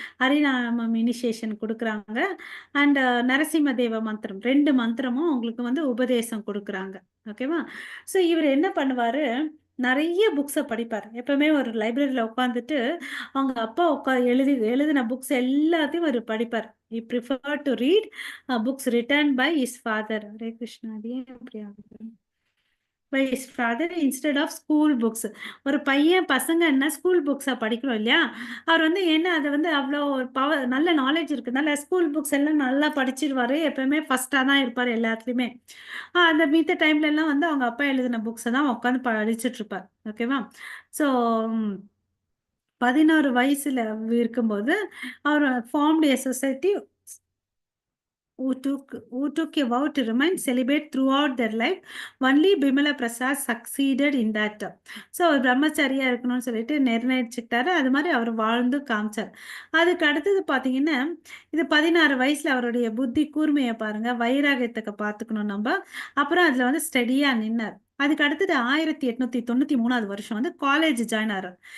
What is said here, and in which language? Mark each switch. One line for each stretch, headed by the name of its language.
Tamil: ஹரிநாமம் initiation கொடுக்குறாங்க. And Narasimha தேவ மந்திரம் 2 மந்திரமும் உங்களுக்கு வந்து உபதேசம் கொடுக்குறாங்க. ஓகேவா? ஸோ இவர் என்ன பண்ணுவாரு, நிறைய புக்ஸை படிப்பார். எப்பவுமே ஒரு லைப்ரரியில் உட்காந்துட்டு அவங்க அப்பா எழுதின புக்ஸ் எல்லாத்தையும் அவர் படிப்பார்.
English: he preferred to read books written by his father.
Tamil: Hare Krishna. அது ஏன் அப்படி ஆகுது?
English: by his father instead of school books.
Tamil: ஒரு பசங்கன்னா ஸ்கூல் புக்ஸை படிக்கிறோம் இல்லையா, அவர் வந்து ஏன்னா அதை வந்து அவ்வளோ பவர் நல்ல நாலேஜ் இருக்குனால ஸ்கூல் புக்ஸ் எல்லாம் நல்லா படிச்சிருவாரு. எப்பவுமே ஃபர்ஸ்டாக தான் இருப்பார் எல்லாத்துலேயுமே. அந்த மித்த டைம்ல எல்லாம் வந்து அவங்க அப்பா எழுதின புக்ஸை தான் உட்காந்து படிச்சுட்டு இருப்பார். ஓகேவா? ஸோ 16 வயசுல இருக்கும்போது அவர் formed
English: a society who took a vow to remain celibate throughout their life. Only Bimala Prasad succeeded in that.
Tamil: So அவர் பிரம்மச்சாரியா இருக்கணும்னு சொல்லிட்டு நிர்ணயிச்சுக்கிட்டாரு. அது மாதிரி அவர் வாழ்ந்து காமிச்சார். அதுக்கு அடுத்தது பார்த்தீங்கன்னா, இது 16 வயசுல அவருடைய புத்தி கூர்மையை பாருங்க, வைராகியத்துக்கு பார்த்துக்கணும் நம்ம. அப்புறம் அதுல வந்து ஸ்டடியா நின்னார். அதுக்கு அடுத்தது 1893 வருஷம் வந்து காலேஜ் ஜாயின் ஆகிறார்.